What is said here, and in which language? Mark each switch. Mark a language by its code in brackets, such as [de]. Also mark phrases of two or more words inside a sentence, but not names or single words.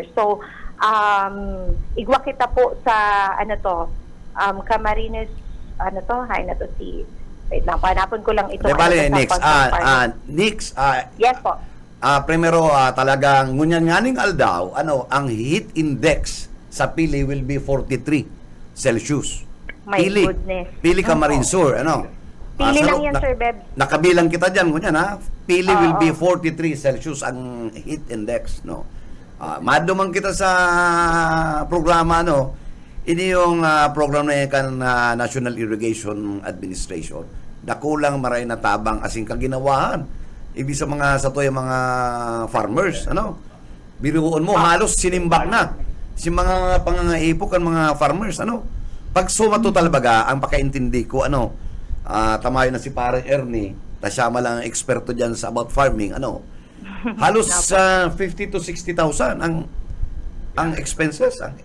[bik] So, igwa kita po sa Camarines, wait lang, panapon ko lang ito. Nix, yes po. Primero, talagang ngunyan nga ning aldaw, ang [en] heat index [bik] sa Pili [en] will be 43 Celsius. My goodness. [bik] Pili Camarines Sur, Pili lang yan, Sir Beb. Nakabilang kita dyan, ngunyan Pili [en] will be 43 Celsius [bik] ang [en] heat index, [bik] madumang kita sa programa, ini yung program na kan National Irrigation Administration. Dakulang maray na tabang asing kaginawahan. Ibig sa mga farmers, biruon mo, halos sinimbak na si mga pangangaipok ang mga farmers, Pag suma total baga, ang pakaintindi ko, tamayo na si Parang Ernie, tasyama lang ang eksperto dyan sa about farming, halos 50 to 60,000 ang expenses, ang